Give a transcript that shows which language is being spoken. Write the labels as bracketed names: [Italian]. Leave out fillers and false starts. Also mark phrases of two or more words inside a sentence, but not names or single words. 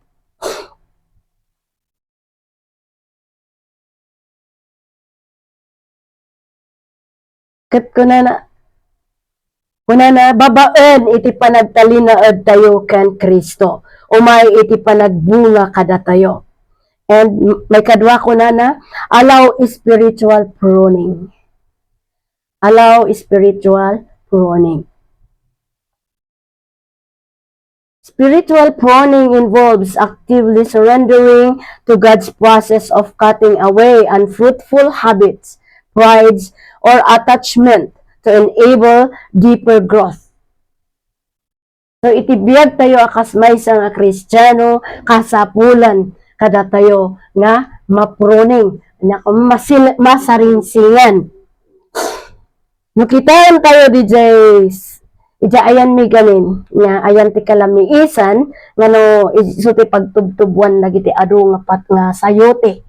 [Iloko] Kat kuna na babaen iti panagtalinaed tayo ken Kristo. Umay iti panagbunga kada tayo. And may kadwa ko na, [English] allow spiritual pruning. Allow spiritual pruning. Spiritual pruning involves actively surrendering to God's process of cutting away unfruitful habits, prides, or attachment to enable deeper growth. [Iloko] So itibiyag tayo akas maysa nga Kristiyano kasapulan kada tayo nga mapruning, nga masaringsingan. Nukitaan tayo ija ayan mi ganin, nga ayan ti kalamiisan, nga no iso ti pagtubtubuan lagi ti adu nga pat nga sayote.